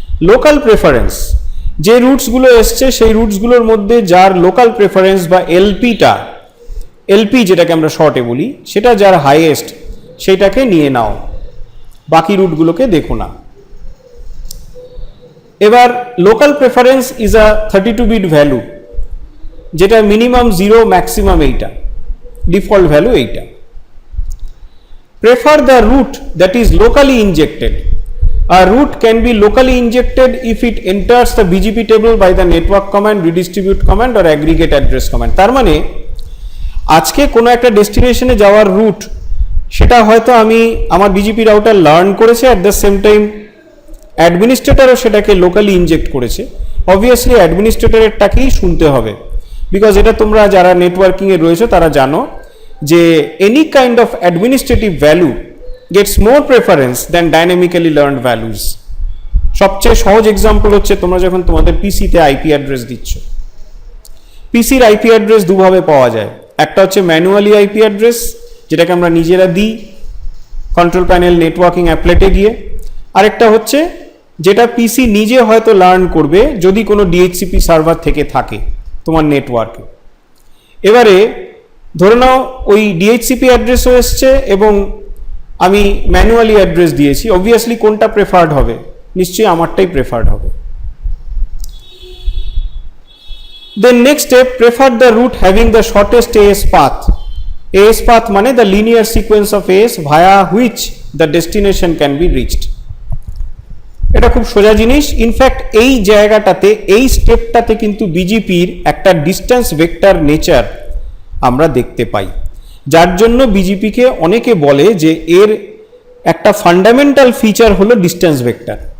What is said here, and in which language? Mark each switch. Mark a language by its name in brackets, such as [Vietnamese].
[Bangla] Local preference, যে রুটসগুলো এসছে সেই রুটসগুলোর মধ্যে যার লোকাল প্রেফারেন্স বা এলপিটা, এলপি যেটাকে আমরা শর্টে বলি, সেটা যার হাইয়েস্ট সেইটাকে নিয়ে নাও, বাকি রুটগুলোকে দেখো না। [English] এবার local preference is a 32 bit value, যেটা minimum 0 maximum এইটা, ডিফল্ট ভ্যালু এইটা। Prefer the route that is locally injected. A route can be locally injected if it enters the BGP table by the network command, redistribute command or aggregate address command। [Bangla] তার মানে আজকে কোনো একটা ডেস্টিনেশনে যাওয়ার root, সেটা হয়তো আমি আমার বিজিপি রাউটার লার্ন করেছে, অ্যাট দ্য সেম টাইম অ্যাডমিনিস্ট্রেটরও সেটাকে লোকালি ইনজেক্ট করেছে। অবভিয়াসলি অ্যাডমিনিস্ট্রেটরেরটাকেই শুনতে হবে, বিকজ এটা তোমরা যারা নেটওয়ার্কিংয়ে রয়েছে তারা জানো যে any kind of administrative value [English] gets more preference than dynamically learned values। [Bangla] সবচেয়ে সহজ এক্সাম্পল হচ্ছে তোমরা যখন তোমাদের পিসিতে আইপি অ্যাড্রেস দিচ্ছ, পিসির আইপি অ্যাড্রেস দুভাবে পাওয়া যায়। একটা হচ্ছে ম্যানুয়ালি আইপি অ্যাড্রেস, যেটাকে আমরা নিজেরা দিই কন্ট্রোল প্যানেল নেটওয়ার্কিং অ্যাপলেটে গিয়ে, আরেকটা হচ্ছে যেটা পিসি নিজে হয়তো লার্ন করবে যদি কোনো ডিএইচসিপি সার্ভার থেকে থাকে তোমার নেটওয়ার্কে। এবারে ধরে নাও ওই ডিএইচসিপি অ্যাড্রেসও এসছে এবং আমি ম্যানুয়ালি অ্যাড্রেস দিয়েছি, অবভিয়াসলি কোনটা প্রেফার্ড হবে, নিশ্চয়ই আমারটাই প্রেফার্ড হবে। [English] Then next step, prefer the route having the shortest AS path. AS path মানে the linear sequence of AS via which the destination can be reached. [Bangla] এটা খুব সোজা জিনিস। ইনফ্যাক্ট এই জায়গাটাতে, এই স্টেপটাতে কিন্তু বিজেপির একটা ডিস্টেন্স ভেক্টর নেচার আমরা দেখতে পাই, যার জন্য বিজেপিকে অনেকে বলে যে এর একটা ফান্ডামেন্টাল ফিচার হলো ডিস্টেন্স ভেক্টর।